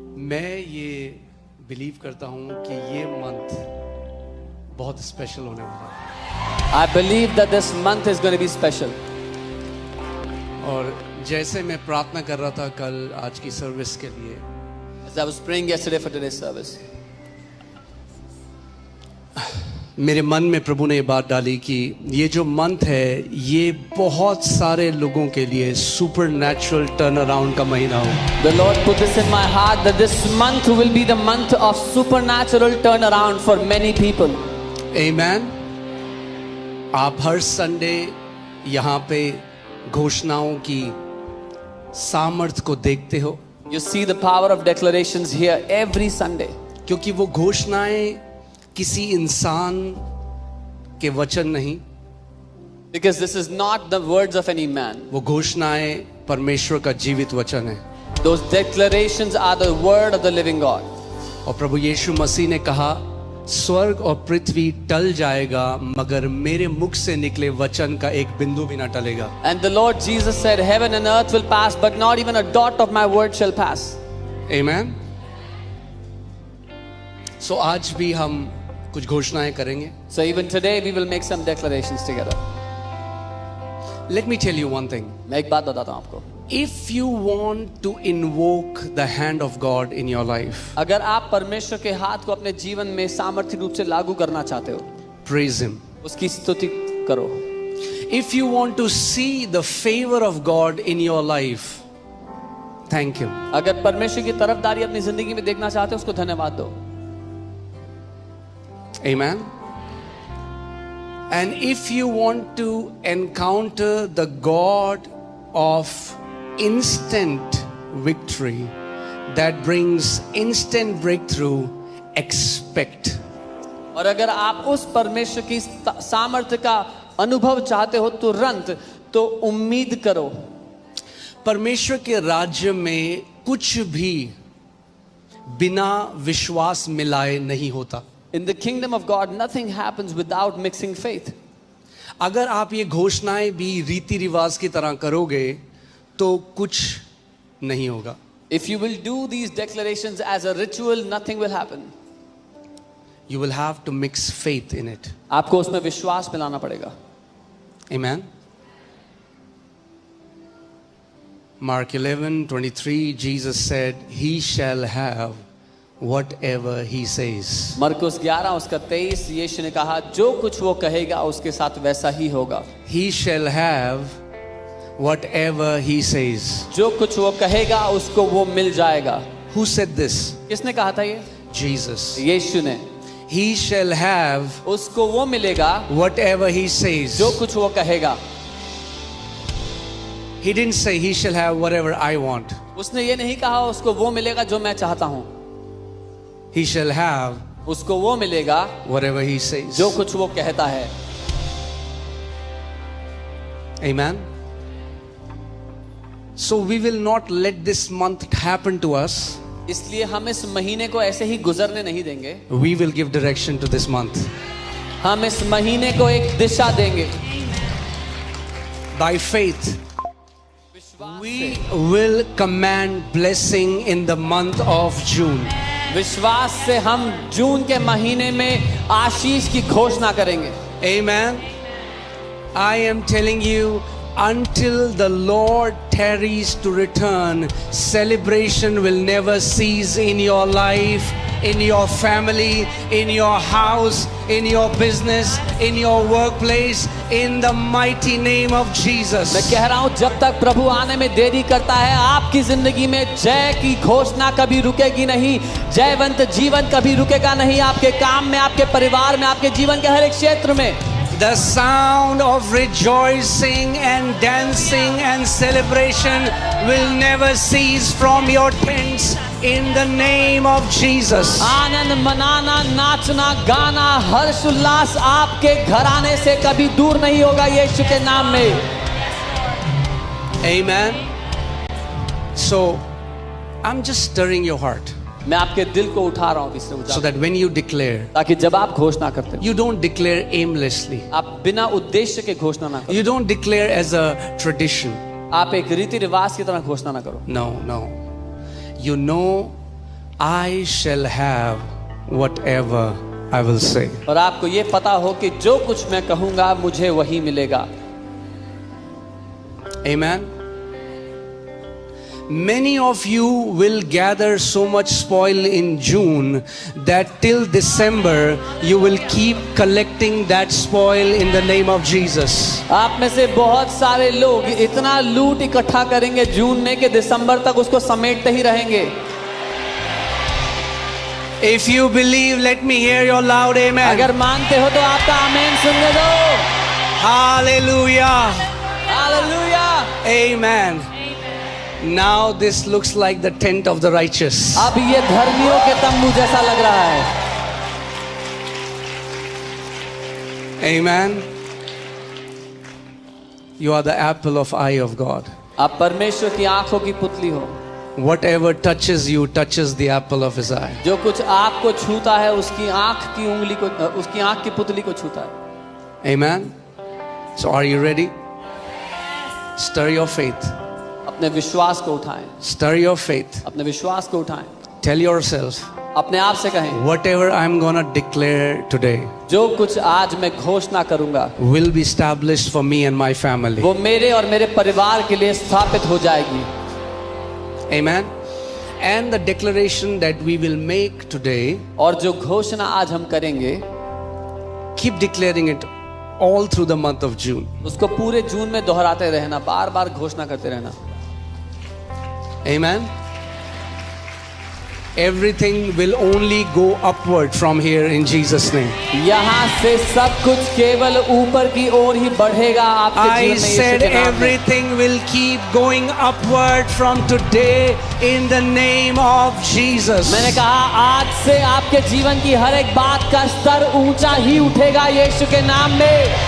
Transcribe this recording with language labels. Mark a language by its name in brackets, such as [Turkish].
[Hindi] मैं ये [English] believe [Hindi] करता हूँ कि ये मंथ बहुत स्पेशल होने वाला है। [English] I believe that this month is going to be special. [Hindi] और जैसे मैं प्रार्थना कर रहा था कल आज की सर्विस के लिए, [English] As I was praying yesterday for today's service, [Hindi] मेरे मन में प्रभु ने ये बात डाली कि ये जो मंथ है ये बहुत सारे लोगों के लिए [English] supernatural turn around [Hindi] का महीना हो। [English] the Lord put this in my heart that this month will be the month of supernatural turnaround for many people. Amen. [Hindi] आप हर संडे यहाँ पे घोषणाओं की सामर्थ को देखते हो, [English] You see the power of declarations here every Sunday. [Hindi] क्योंकि वो घोषणाएं किसी इंसान के वचन नहीं, [English] Because this is not the words of any man. [Hindi] वो घोषणाएं परमेश्वर का जीवित वचन है। [English] Those declarations are the word of the living God. [Hindi] और प्रभु यीशु मसीह ने कहा स्वर्ग और पृथ्वी टल जाएगा मगर मेरे मुख से निकले वचन का एक बिंदु भी ना टलेगा। [English] And the Lord Jesus said, heaven and earth will pass, but not even a dot of my word shall pass. Amen. [Hindi] So आज भी हम कुछ घोषणाएं करेंगे। [English] So even today we will make some declarations together. Let me tell you one thing. [Hindi] मैं एक बात बताता हूँ आपको। [English] If you want to invoke the hand of God in your life, [Hindi] अगर आप परमेश्वर के हाथ को अपने जीवन में सामर्थ्य रूप से लागू करना चाहते हो, [English] praise Him. [Hindi] उसकी स्तुति करो। [English] If you want to see the favor of God in your life, thank Him. [Hindi] अगर परमेश्वर की तरफदारी अपनी जिंदगी में देखना चाहते हो, उसको धन्यवाद दो। [English] Amen. And if you want to encounter the God of instant victory that brings instant breakthrough, expect. [Hindi] और अगर आप उस परमेश्वर की सामर्थ्य का अनुभव चाहते हो तुरंत, तो उम्मीद करो। परमेश्वर के राज्य में कुछ भी बिना विश्वास मिलाए नहीं होता। [English] In the kingdom of God, nothing happens without mixing faith. [Hindi] अगर आप ये घोषणाएं भी रीति रिवाज की तरह करोगे तो कुछ नहीं होगा। [English] If you will do these declarations as a ritual, nothing will happen. You will have to mix faith in it. [Hindi] आपको उसमें विश्वास मिलाना पड़ेगा। [English] Amen. Mark 11:23, Jesus said, "He shall have whatever he says." [Hindi] मरकुस 11 उसका 23, यीशु ने कहा जो कुछ वो कहेगा उसके साथ वैसा ही होगा। [English] He shall have whatever he says. [Hindi] जो कुछ वो कहेगा उसको वो मिल जाएगा। [English] Who said this? [Hindi] किसने कहा था ये? [English] Jesus. [Hindi] यीशु ने। [English] He shall have [Hindi] उसको वो मिलेगा [English] whatever he says. [Hindi] जो कुछ वो कहेगा। [English] He didn't say he shall have whatever I want. [Hindi] उसने ये नहीं कहा उसको वो मिलेगा जो मैं चाहता हूँ। [English] He shall have [Hindi] उसको वो मिलेगा [English] whatever he says. [Hindi] जो कुछ वो कहता है। [English] Amen. So we will not let this month happen to us. [Hindi] इसलिए हम इस महीने को ऐसे ही गुजरने नहीं देंगे। [English] We will give direction to this month. [Hindi] हम इस महीने को एक दिशा देंगे। [English] By faith, [Hindi] विश्वास [English] we [Hindi] से, [English] will command blessing in the month of June. [Hindi] विश्वास से हम जून के महीने में आशीष की घोषणा करेंगे। [English] Amen. I am telling you, until the Lord tarries to return, celebration will never cease in your life, in your family, in your house, in your business, in your workplace, in the mighty name of Jesus. [Hindi] मैं कह रहा हूं जब तक प्रभु आने में देरी करता है आपकी जिंदगी में जय की घोषणा कभी रुकेगी नहीं। जयवंत जीवन कभी रुकेगा नहीं। आपके काम में, आपके परिवार में, आपके जीवन के हर एक क्षेत्र में [English] The sound of rejoicing and dancing and celebration will never cease from your tents in the name of Jesus. [Hindi] आनंद मनाना, नाचना, गाना, हर्ष उल्लास आपके घराने से कभी दूर नहीं होगा यीशु के नाम में। [English] Amen. So I'm just stirring your heart. [Hindi] मैं आपके दिल को उठा रहा हूँ अभी से [English] so [Hindi] उजागर, [English] that when you declare, [Hindi] ताकि जब आप घोषणा करते हो, [English] you don't declare aimlessly. [Hindi] आप बिना उद्देश्य के घोषणा ना करो, [English] You don't declare as a tradition. [Hindi] आप एक रीति रिवाज की तरह घोषणा ना करो। [English] No, no. You know, I shall have whatever I will say. [Hindi] और आपको ये पता हो कि जो कुछ मैं कहूंगा मुझे वही मिलेगा। [English] Amen. Many of you will gather so much spoil in June that till December you will keep collecting that spoil in the name of Jesus. [Hindi] आप में से बहुत सारे लोग इतना लूट इकट्ठा करेंगे जून में कि दिसंबर तक उसको समेटते ही रहेंगे। [English] If you believe, let me hear your loud amen. [Hindi] अगर मानते हो तो आपका आमीन सुनने दो। [English] Hallelujah. [Hindi] Hallelujah. [English] Amen. Now this looks like the tent of the righteous. [Hindi] अब ये धर्मियों के तंबू जैसा लग रहा है। [English] Amen. You are the apple of eye of God. [Hindi] आप परमेश्वर की आंखों की पुतली हो। [English] Whatever touches you touches the apple of his eye. [Hindi] जो कुछ आपको छूता है उसकी आंख की उंगली को, उसकी आंख की पुतली को छूता है। [English] Amen. So are you ready? Stir your faith. [Hindi] अपने विश्वास को उठाएं, [English] Stir your faith. [Hindi] अपने विश्वास को उठाएं। [English] Tell yourself, [Hindi] अपने आप से कहें, [English] whatever I'm gonna declare today [Hindi] जो कुछ आज मैं घोषणा करूंगा [English] will be established for me and my family. [Hindi] वो मेरे और मेरे परिवार के लिए स्थापित हो जाएगी। [English] Amen. And the declaration that we will make today, [Hindi] और जो घोषणा आज हम करेंगे [English] keep declaring it all through the month of June. [Hindi] उसको पूरे जून में दोहराते रहना, बार बार घोषणा करते रहना। [English] Amen. Everything will only go upward from here in Jesus' name. [Hindi] यहाँ से सब कुछ केवल ऊपर की ओर ही बढ़ेगा आपके [English] I [Hindi] जीवन में यीशु [English] said [Hindi] के नाम में। [English] everything will keep going upward from today in the name of Jesus. [Hindi] मैंने कहा आज से आपके जीवन की हर एक बात का स्तर ऊंचा ही उठेगा यीशु के नाम में।